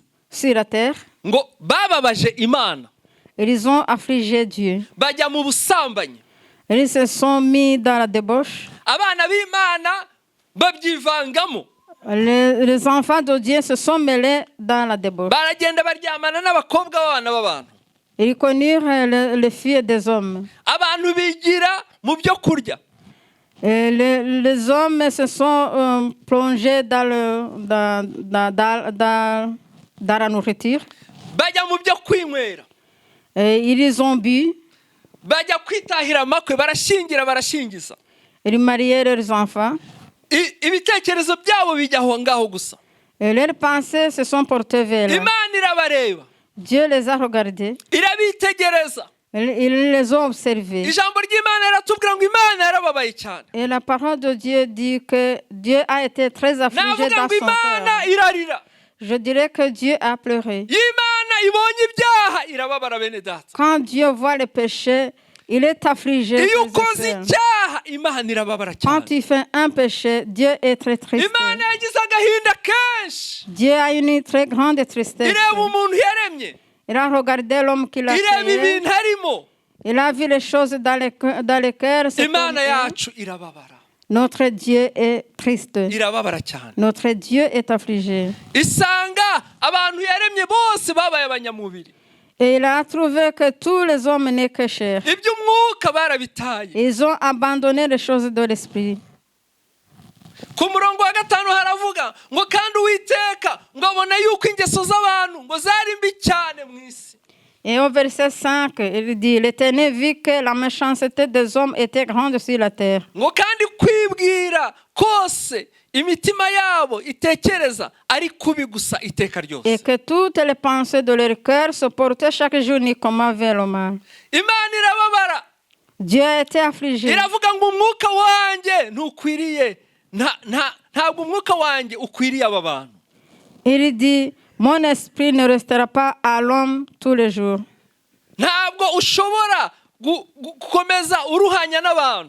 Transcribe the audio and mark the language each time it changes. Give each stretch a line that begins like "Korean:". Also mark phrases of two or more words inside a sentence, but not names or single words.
French: sur la terre,
Kinyarwanda: ngo bababaje Imana.
French: ils ont affligé Dieu.
Kinyarwanda: Bajya mu busambanyi.
French: Ils se sont mis dans la débauche.
Kinyarwanda: Abana b'Imana babyivangamo.
French: Les enfants de Dieu se sont mêlés dans la débauche.
Kinyarwanda: Baragenda baryamana n'abakobwa b'abana b'abantu.
French: Ils connurent les filles des hommes.
Kinyarwanda: Abantu bigira mu byo kurya.
French: Et les hommes se sont plongés dans la nourriture.
Kinyarwanda: Bajya mu byo kwinywera.
French: Et ils ont bu.
Kinyarwanda: Bajya kwitahira amakwe barashingiza.
French: Ils mariaient leurs enfants.
Kinyarwanda: Ibitekerezo byabo bijya aho ngaho gusa.
French: Et leurs pensées se sont portées vers là.
Kinyarwanda: imana irabareba
French: Dieu les a regardés.
Kinyarwanda: irabitegereza.
French: Ils les ont observés.
Kinyarwanda: Ijambo ry'Imana riratubwira ngo Imana yarababaye cyane.
French: Et la parole de Dieu dit que Dieu a été très affligé
Kinyarwanda: Navuga
French: dans
Kinyarwanda: ngo
French: son
Kinyarwanda: Imana
French: cœur.
Kinyarwanda: irarira.
French: Je dirais que Dieu a pleuré.
Kinyarwanda: Imana ibonye ibyaha irababara bene data.
French: Quand Dieu voit le péché, il est affligé.
Kinyarwanda: Iyo
French: frères et
Kinyarwanda: ukoze
French: sœurs.
Kinyarwanda: icyaha Imana irababara cyane.
French: Quand tu fais un péché, Dieu est très triste.
Kinyarwanda: Imana yagize agahinda kenshi.
French: Dieu a une très grande tristesse.
Kinyarwanda: Ireba umuntu yaremye.
French: Il a regardé l'homme qu'il a
Kinyarwanda: Ireba
French: créé.
Kinyarwanda: ibintu arimo.
French: Il a vu les choses dans les cœurs. se
Kinyarwanda: Imana
French: tourner.
Kinyarwanda: yacu irababara.
French: Notre Dieu est triste.
Kinyarwanda: Irababara cyane.
French: Notre Dieu est affligé.
Kinyarwanda: Isanga abantu yaremye bose babaye abanyamubiri.
French: Et il a trouvé que tous les hommes n'est que chair.
Kinyarwanda: Iby'umwuka barabitaye.
French: Ils ont abandonné les choses de l'esprit.
Kinyarwanda: Ku murongo wa 5 haravuga ngo kandi Uwiteka ngo abona yuko ingeso z'abantu ngo zari mbi cyane mu isi.
French: Et au verset 5, il dit, l'Éternel vit que la méchanceté des hommes était grande sur la terre.
Kinyarwanda: Ngo kandi kwibwira kose imitima yabo itekereza ari kubi gusa iteka ryose.
French: Et que toutes les pensées de leur cœur se portaient chaque jour uniquement vers le mal.
Kinyarwanda: Imana irababara.
French: Dieu a été affligé.
Kinyarwanda: Iravuga ngo umwuka wanjye ntukwiriye ntabwo umwuka wanjye ukwiriye aba bantu.
French: Il dit, mon esprit ne restera pas à l'homme tous les jours.
Kinyarwanda: Ntabwo ushobora gukomeza uruhanya n'abantu.